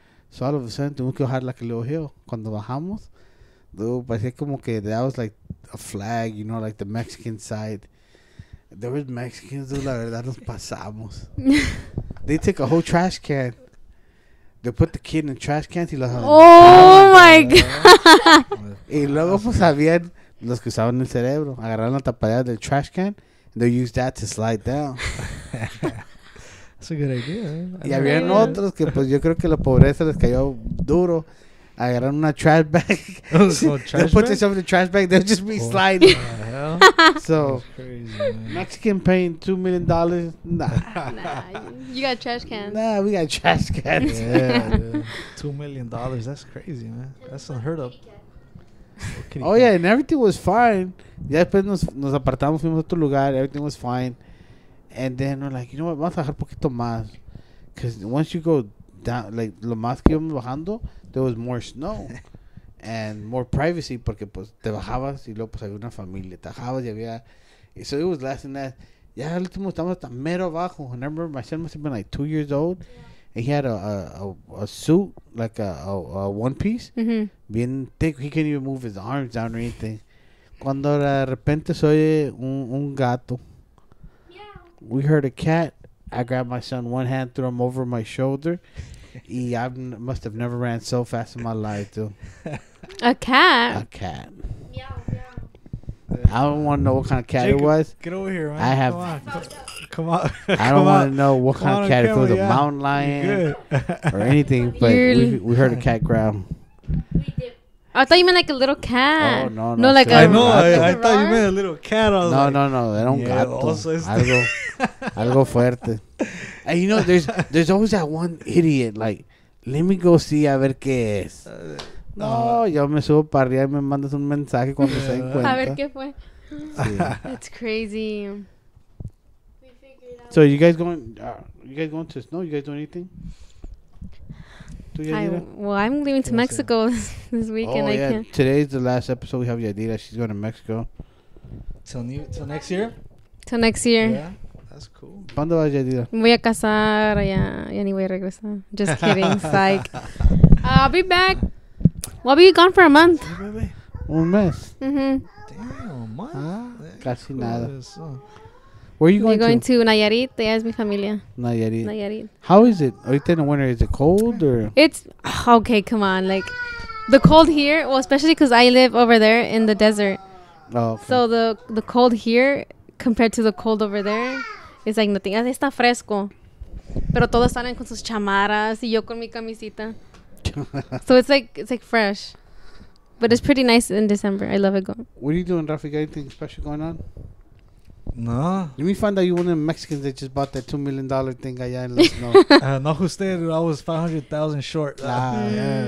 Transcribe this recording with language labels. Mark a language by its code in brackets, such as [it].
[en] So all of a sudden [es] tuvimos que bajar [en] like a little hill. [es] Cuando bajamos, [en] dude, [es] parecía como que [en] that was like a flag, you know, like the Mexican side. There was Mexicans, dude, [es] la verdad nos pasamos. [en] They took a whole trash can. They put the kid in the trash cans [es] y los [en] Oh my God. [es] Y luego pues habían los que usaban el cerebro. Agarraron la tapadera del [en] trash can and they used that to slide down. That's a good idea. [es] Y habían otros que pues yo creo que la pobreza les cayó duro. Agarraron una trash bag. [en] They put themselves in the trash bag. They'll just be sliding. So crazy, man. Mexican paying $2 million. Nah, you got trash cans. Nah, we got trash cans. Yeah, $2 million. That's crazy, man. That's unheard of. Oh yeah, and everything was fine. [es] Ya después nos apartamos, fuimos a otro lugar. [en] Everything was fine. And then we're like, you know what, [es] vamos a bajar poquito más. [en] Because once you go down, like, [es] lo más que íbamos bajando, [en] there was more snow. And more privacy, [es] porque pues te bajabas y luego pues había una familia. Te bajabas y había... [en] So it was less than that. [es] Ya al último estábamos hasta mero abajo. [en] And I remember my son must have been like 2 years old. And he had a suit, like a one piece. Mm-hmm. [es] Bien thick. [en] He couldn't even move his arms down or anything. [es] Cuando de repente se oye un gato. [en] We heard a cat. I grabbed my son one hand, threw him over my shoulder, Y I must have never ran so fast in my life, dude. A cat. A cat. I don't want to know what kind of cat Jacob, it was. Get over here, man. I have. Come on. I don't want to know what kind of cat. If it was a yeah. mountain lion or anything, but we heard a cat growl. I thought you meant like a little cat. Oh, no. No, like I a. know, I thought you meant a little cat. I was No, like, [es] no. Era un gato. [en] also [es] Algo fuerte. [en] And you know, there's always that one idiot. Like, let me go see [es] a ver qué es. No, yo me subo para arriba y me mandas un mensaje cuando se den cuenta. A ver qué fue. Sí. [en] That's crazy. So you guys going to snow? You guys doing anything? I'm leaving to Mexico this weekend. I yeah. can't. Today's the last episode. We have Yadira. She's going to Mexico. Till next year? Till next year. Yeah, that's cool. [es] ¿Cuándo vas, Yadira? Me voy a casar. Ya ni voy a regresar. [en] Just kidding. Psych. I'll be back. Well, I'll be gone for a month. [es] Un mes. [en] Mm-hmm. Damn, man. [es] Ah, casi nada. [en] So. Where are you We're going [es] to Nayarit. Ella es mi familia. [en] Nayarit. Nayarit. How is it? Ahorita in the winter, is it cold or? It's okay. Come on, like the cold here. Well, especially because I live over there in the desert. Oh, okay. So the cold here compared to the cold over there is like nothing. [es] Está fresco, pero todos salen con sus chamarras y yo con mi camisita. [en] So it's like fresh, but it's pretty nice in December. I love it. What are you doing, Rafi? Got anything special going on? No. Let me find out you one of the Mexicans that just bought that $2 million thing allá in the snow. No, who stayed? I was 500,000 short. Yeah,